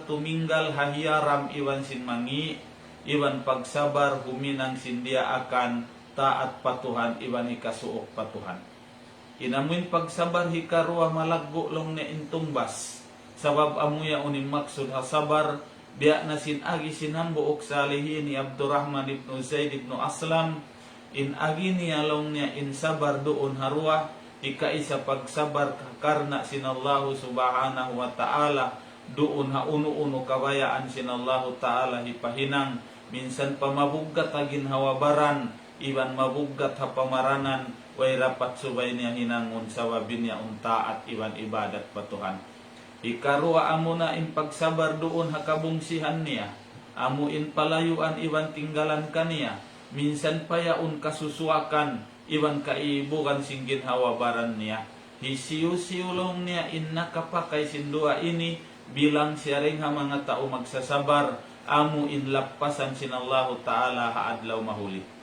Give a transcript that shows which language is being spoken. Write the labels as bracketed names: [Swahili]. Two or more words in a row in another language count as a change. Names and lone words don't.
[Tausug] tuminggal hahiyaram iwan sin mangi iwan pagsabar huminang sindia akan taat patuhan iwan ikasuok patuhan inamuin pagsabar hikarua malaggo long ne intumbas sabab amuya uning maksud hasabar biya na sin agi sinambuok salihin ni Abdurrahman ibn Zaid ibn Aslam in agi niya long niya in sabar doon harua ika isa pagsabar karna sinallahu [Arabic] subhanahu wa ta'ala [Tausug] doon ha uno-uno kabayaan sinallahu ta'ala hipahinang minsan pa mabuggat agin hawabaran iban mabuggat ha pamaranan way rapat subay niya hinangon sawabin niya unta at iban ibadat patuhan ikarua amo na in pagsabar doon ha kabungsihan niya amo in palayuan iban tinggalan kaniya minsan pa yaon kasusuakan iwan kaibukan singgin hawabaran niya hisiu-siulong niya in nakapakay sindua ini bilang siya rin ha mga tao magsasabar amu in lapasan sinallahu ta'ala haadlaw mahuli